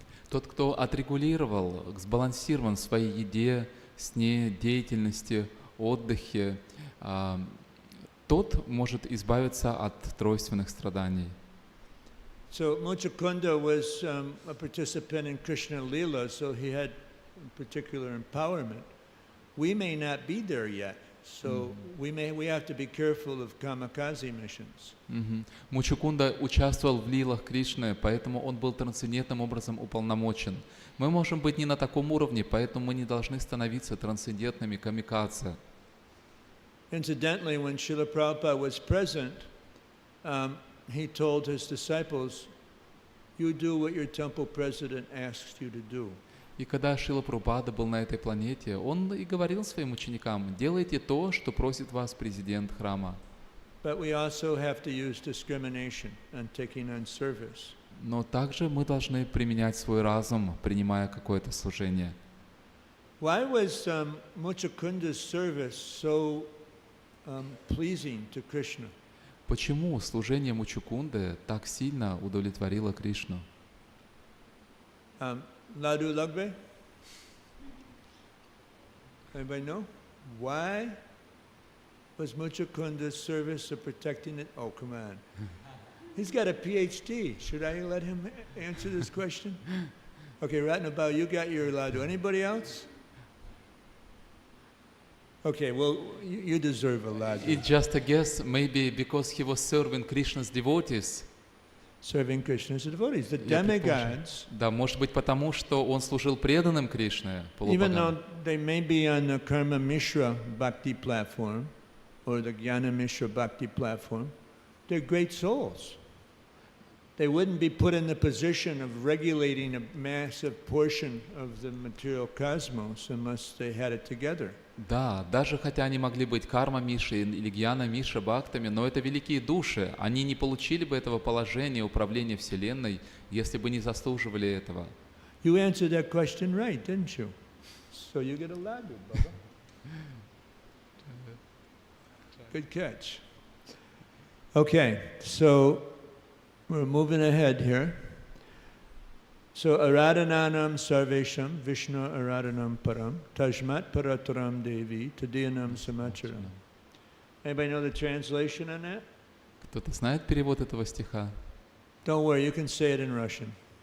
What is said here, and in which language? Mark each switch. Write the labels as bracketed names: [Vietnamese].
[Russian] Тот, кто отрегулировал, сбалансирован в своей еде, сне, деятельности, отдыхе, тот может избавиться от тройственных страданий. [English] So Muchukunda was a participant in Krishna Leela, so he had particular empowerment. We may not be there yet, so we have to be careful of kamikaze missions. [Russian] Мучукунда участвовал в лилах Кришны, поэтому он был трансцендентным образом уполномочен. Мы можем быть не на таком уровне, поэтому мы не должны становиться трансцендентными камикадзе. [English] Incidentally, when Srila Prabhupada was present, he told his disciples, "You do what your temple president asks you to do." [Russian] И когда Шрила Прабхупада был на этой планете, он и говорил своим ученикам: делайте то, что просит вас президент храма. [English] But we also have to use discrimination and taking on service. [Russian] Но также мы должны применять свой разум, принимая какое-то служение. [English] Why was Muchakunda's service so pleasing to Krishna? [Russian] Почему служение Мучукунды так сильно удовлетворило Кришну? [Bangla] Laddu Lagbe? [English] Anybody know? Why was Muchakunda's service of protecting it? Oh, come on. He's got a PhD. Should I let him answer this question? Okay, Ratnabhau, you got your Laddu. Anybody else? Okay, well, you deserve a Laddu. It's just a guess, maybe because he was serving Krishna's devotees. Serving Krishna's devotees, the demigods. [Russian] Да, может быть потому, что он служил преданным Кришне, [English] Even though [Russian] полубогам. [English] they may be on the Karma Mishra Bhakti platform or the Jnana Mishra Bhakti platform, they're great souls. They wouldn't be put in the position of regulating a massive portion of the material cosmos unless they had it together. [Russian] Да, даже хотя они могли быть карма Миши или Гьяна Миша Бхактами, но это великие души. Они не получили бы этого положения управления Вселенной, если бы не заслуживали этого. [English] You answered that question right, didn't you? So you get a laddu, Baba. Good catch. Okay, so we're moving ahead here. [Sanskrit] So Aradhananam Sarvesham Vishnu Aradhanam Param Tajmat Parataram Devi Tadiyanam Samacharam. [English] Anybody know the translation on that? [Russian] Кто-то знает перевод этого стиха? [English] Don't worry, you can say it in Russian.